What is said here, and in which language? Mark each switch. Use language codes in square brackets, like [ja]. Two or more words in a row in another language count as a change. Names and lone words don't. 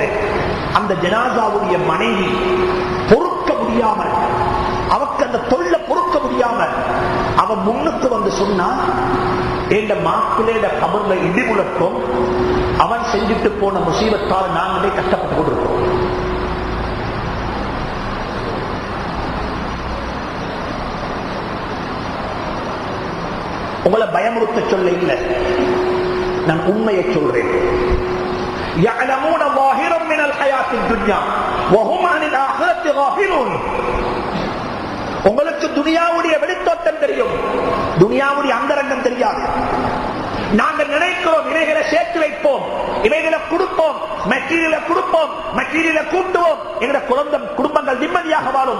[ta] அந்த ஜனாசாவுடைய மனைவி பொறுக்க முடியாமல், அவருக்கு அந்த தொல்லை பொறுக்க முடியாமல் அவன் முன்னுக்கு வந்து சொன்னா, என்ற மாப்பிள்ளையிட கபர்ல இடி முழக்கம், அவன் செஞ்சுட்டு போன முசீபத்தால் நாங்களே கஷ்டப்பட்டு கொண்டிருக்கிறோம். உங்களை பயமுறுத்த சொல்ல இல்லை, நான் உண்மையை சொல்றேன். [ar] يعلمون ظاهرا من الحياة الدنيا وهم عن الآخرة غافلون. [ta] உங்களுக்கு துனியாவுடைய வெளித்தோட்டம் தெரியும், துனியாவுடைய அந்தரங்கம் தெரியாது. நாங்கள் நினைக்கிறோம் இவைகளை சேர்த்து வைப்போம், இவைகளை கொடுப்போம், மெட்டீரியலை கொடுப்போம், மெட்டீரியலை கூட்டுவோம், எங்க குடும்பங்கள் நிம்மதியாக வாழும்.